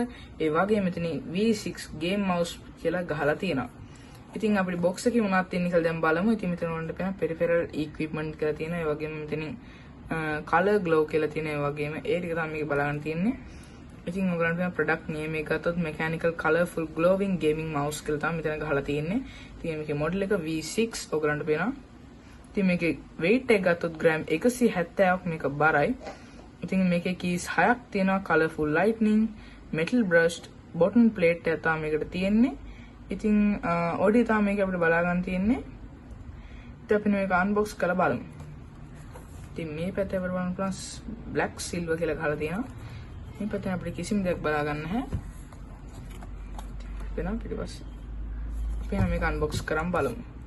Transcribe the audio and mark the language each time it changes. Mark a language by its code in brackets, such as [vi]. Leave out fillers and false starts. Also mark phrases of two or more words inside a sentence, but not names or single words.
[si] ඒ වගේම මෙතන [en] V6 game mouse [si] කියලා ගහලා තියෙනවා. ඉතින් අපේ box එකේ මොනවද තියෙන්නේ කියලා දැන් බලමු. ඉතින් මෙතන ඔයගොල්ලන්ට පේනවා [en] peripheral equipment [si] කියලා තියෙනවා. ඒ වගේම මෙතන [en] color glow [si] කියලා තියෙනවා. ඒ වගේම ඒ ටික තමයි මේක බලන්න තියෙන්නේ. ඉතින් ඔයගොල්ලන්ට පේනවා [en] product name [si] එක ගත්තොත් [en] mechanical colorful glowing gaming mouse [si] කියලා තමයි මෙතන ගහලා තියෙන්නේ. ඉතින් මේකේ model එක V6 ඔයගොල්ලන්ට පේනවා. ඉතින් මේකේ weight එක ගත්තොත් ග්‍රෑම් 170ක් මේක බරයි. ඉතින් මේකේ keys 6ක් තියෙනවා [en] colorful lightning metal brushed button plate [si] එක තමයි මේකට තියෙන්නේ. ඉතින් ඔඩි තමයි මේක අපිට බලා ගන්න තියෙන්නේ. ඉතින් අපි මේක unbox කරලා බලමු. ඉතින් මේ පැත්තේ අපිට බලන්න පුළුවන් [en] black silver [si] කියලා ගහලා තියෙනවා. මේ පැත්තෙන් අපිට කිසිම දෙයක් බලා ගන්න නැහැ. වෙනවා පිටිපස්සේ. අපි මේක unbox කරන් බලමු.